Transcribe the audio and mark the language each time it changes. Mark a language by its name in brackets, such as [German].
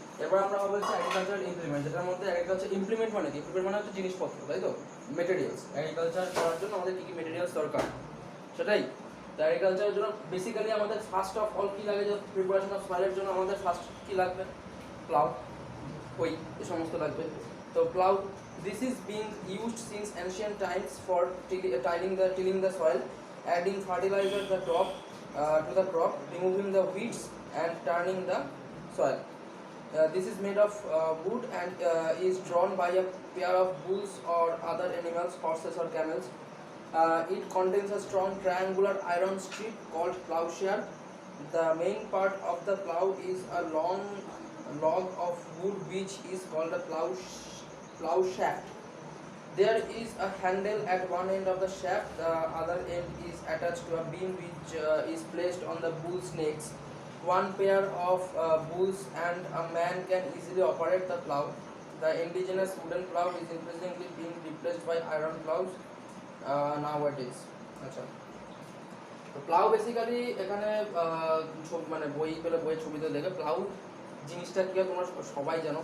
[Bangla] এবার আমরা বলছি অ্যাগ্রিকালচারাল ইমপ্লিমেন্ট, যেটার মধ্যে অ্যাগ্রিকালচার ইমপ্লিমেন্ট মানে কি? ইমপ্লিমেন্ট মানে হচ্ছে জিনিসপত্র, তাই তো, মেটেরিয়ালস। অ্যাগ্রিকালচার করার জন্য আমাদের কী কী মেটেরিয়ালস দরকার সেটাই। তো অ্যাগ্রিকালচারের জন্য বেসিক্যালি আমাদের ফার্স্ট অফ অল কী লাগে? যে প্রিপারেশন অফ সয়েলের জন্য আমাদের ফার্স্ট কী লাগবে? প্লাউ, ওই এই সমস্ত লাগবে। [English] তো plough, this is being used since ancient times for tilling the soil, adding fertilizer to the crop, removing the weeds and turning the soil. This is made of wood and is drawn by a pair of bulls or other animals, horses or camels. It contains a strong triangular iron strip called plowshare. The main part of the plow is a long log of wood which is called a plow shaft. There is a handle at one end of the shaft. The other end is attached to a beam which is placed on the bull's necks. One pair of bulls and a man can easily operate the plow. The indigenous wooden plow is increasingly being replaced by iron plows nowadays. [Bangla] আচ্ছা, তো plough basically এখানে মানে বইয়ের ছবিতে দেখে plough জিনিসটা কী হয় তোমরা সবাই জানো।